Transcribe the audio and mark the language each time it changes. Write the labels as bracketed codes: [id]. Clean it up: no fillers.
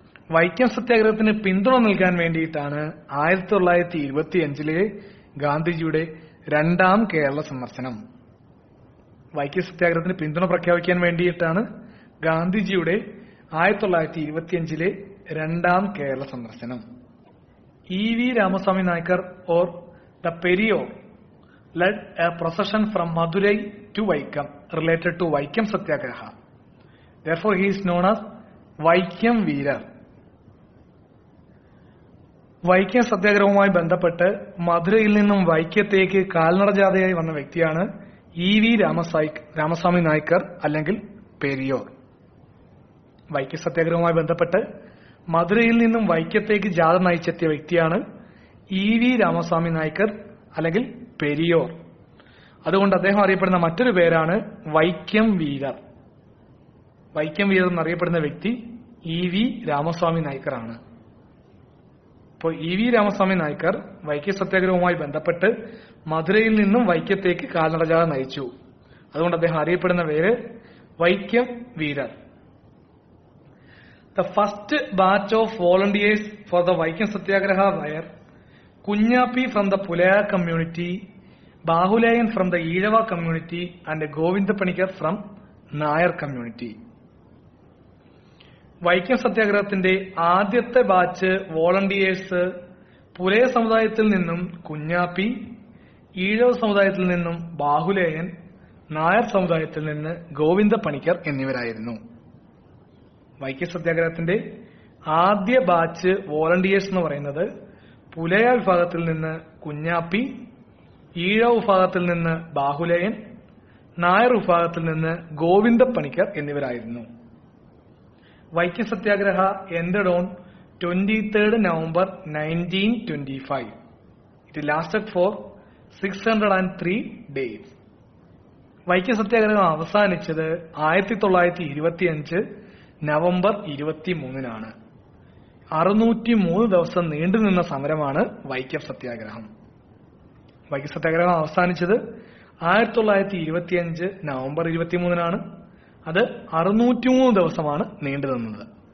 [ml] വൈക്കം സത്യാഗ്രഹത്തിന് പിന്തുണ നൽകാൻ വേണ്ടിയിട്ടാണ് 1925 ഗാന്ധിജിയുടെ രണ്ടാം കേരള സന്ദർശനം. വൈക്കം സത്യാഗ്രഹത്തിന് പിന്തുണ പ്രഖ്യാപിക്കാൻ വേണ്ടിയിട്ടാണ് ഗാന്ധിജിയുടെ 1925 രണ്ടാം കേരള സന്ദർശനം. [en] E.V. Ramaswamy Naicker or the Periyar led a procession from Madurai to Vaikam related to Vaikam Satyagraha. Therefore, he is known as Vaikam Veerar. [ml] Vaikom സത്യാഗ്രഹവുമായി ബന്ധപ്പെട്ട് മധുരയിൽ നിന്നും വൈക്കത്തേക്ക് കാൽനട ജാഥയായി വന്ന വ്യക്തിയാണ് E.V. രാമസ്വാമി നായ്ക്കർ അല്ലെങ്കിൽ പെരിയോർ. വൈക്കം സത്യാഗ്രഹവുമായി ബന്ധപ്പെട്ട് മധുരയിൽ നിന്നും വൈക്കത്തേക്ക് ജാഥ നയിച്ചെത്തിയ വ്യക്തിയാണ് E.V. രാമസ്വാമി നായ്ക്കർ അല്ലെങ്കിൽ പെരിയോർ. അതുകൊണ്ട് അദ്ദേഹം അറിയപ്പെടുന്ന മറ്റൊരു പേരാണ് വൈക്കം വീരർ. വൈക്കം വീരർ എന്നറിയപ്പെടുന്ന വ്യക്തി E.V. രാമസ്വാമി നായ്ക്കർ ആണ്. ഇപ്പോൾ E.V. രാമസ്വാമി നായ്ക്കർ വൈക്കം സത്യാഗ്രഹവുമായി ബന്ധപ്പെട്ട് മധുരയിൽ നിന്നും വൈക്കത്തേക്ക് കാൽനട ജാഥ നയിച്ചു. അതുകൊണ്ട് അദ്ദേഹം അറിയപ്പെടുന്ന പേര് Vaikom വീരർ. [en] The first batch of volunteers for the Vaikam Satyagraha were Kunyapi from the Pulaya community, Bahulayan from the Eedava community, and Govinda Panikar from Nayar community. [ml] Vaikom സത്യാഗ്രഹത്തിന്റെ ആദ്യത്തെ ബാച്ച് വോളണ്ടിയേഴ്സ് പുലയ സമുദായത്തിൽ നിന്നും കുഞ്ഞാപ്പി, ഈഴവ സമുദായത്തിൽ നിന്നും ബാഹുലേയൻ, നായർ സമുദായത്തിൽ നിന്ന് ഗോവിന്ദ പണിക്കർ എന്നിവരായിരുന്നു. വൈക്കം സത്യാഗ്രഹത്തിന്റെ ആദ്യ ബാച്ച് വോളണ്ടിയേഴ്സ് എന്ന് പറയുന്നത് പുലയ വിഭാഗത്തിൽ നിന്ന് കുഞ്ഞാപ്പി, ഈഴവ വിഭാഗത്തിൽ നിന്ന് ബാഹുലേയൻ, നായർ വിഭാഗത്തിൽ നിന്ന് ഗോവിന്ദ പണിക്കർ എന്നിവരായിരുന്നു. [en] Vaikom Satyagraha ended on 23rd November 1925. It lasted for 603 days. [ml] Vaikom സത്യാഗ്രഹം അവസാനിച്ചത് 1925 നവംബർ 23 603 ദിവസം നീണ്ടുനിന്ന സമരമാണ് വൈക്കം സത്യാഗ്രഹം. വൈക്കം സത്യാഗ്രഹം അവസാനിച്ചത് 1925 നവംബർ 23 അത് 603 ദിവസമാണ് നീണ്ടുനിന്നത്.